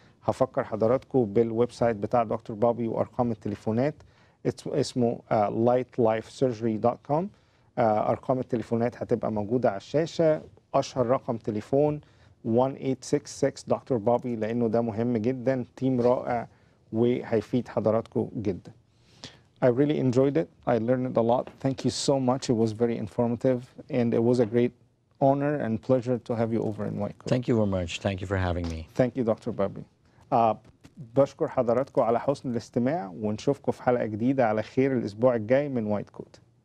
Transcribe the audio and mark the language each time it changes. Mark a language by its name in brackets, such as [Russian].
[Arabic] هفكر حضراتكم بالويب سايت بتاع دكتور بوبي وارقام التليفونات، اسمه lightlifesurgery.com. ارقام التليفونات هتبقى موجوده على الشاشه. اشهر رقم تليفون 1866 دكتور بوبي، لانه ده مهم جدا. تيم رائع وهيفيد حضراتكم جدا. [English] I really enjoyed it. I learned a lot. Thank you so much. It was very informative and it was a great honor and pleasure to have you over in White Coat. Thank you very much. Thank you for having me. Thank you Dr. Bobby. [Arabic] بشكر حضراتكم على حسن الاستماع، ونشوفكم في حلقة جديدة على خير الأسبوع الجاي من وايت كوت.